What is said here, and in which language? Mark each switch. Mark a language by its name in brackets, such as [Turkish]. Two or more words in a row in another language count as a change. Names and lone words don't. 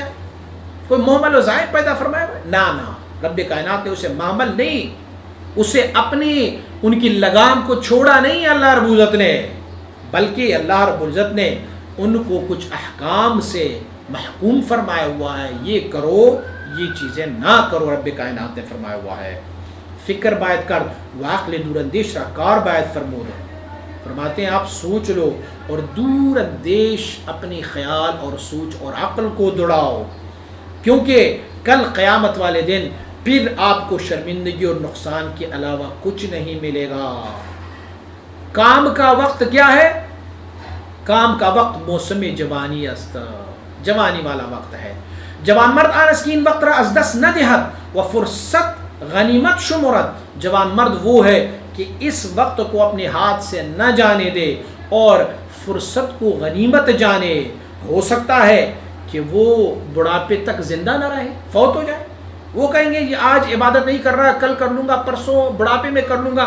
[Urdu] کوئی محمل و ضائع پیدا فرمایا ہوا ہے؟ نہ، رب کائنات نے اسے محمل نہیں، اسے اپنی ان کی لگام کو چھوڑا نہیں اللہ رب العزت نے، بلکہ اللہ رب العزت نے ان کو کچھ احکام سے محکوم فرمایا ہوا ہے، یہ کرو، یہ چیزیں نہ کرو، رب کائنات نے فرمایا ہوا ہے۔ [Persian] فکر باید کر واقل دور اندیش را کار باید فرمود۔ [Urdu] فرماتے ہیں آپ سوچ لو اور دور اندیش اپنی خیال اور سوچ اور عقل کو دوڑاؤ، کیونکہ کل قیامت والے دن پھر آپ کو شرمندگی اور نقصان کے علاوہ کچھ نہیں ملے گا۔ کام کا وقت کیا ہے؟ کام کا وقت [Persian] موسم جوانی است، [Urdu] جوانی والا وقت ہے. [Persian] جوان مرد آنسکین وقت را از دست ندہد و فرصت غنیمت شمرد. [Urdu] جوان مرد وہ ہے کہ اس وقت کو اپنے ہاتھ سے نہ جانے دے اور فرصت کو غنیمت جانے. ہو سکتا ہے کہ وہ بڑھاپے تک زندہ نہ رہے، فوت ہو جائے. وہ کہیں گے یہ آج عبادت نہیں کر رہا، کل کر لوں گا، پرسوں بڑھاپے میں کر لوں گا.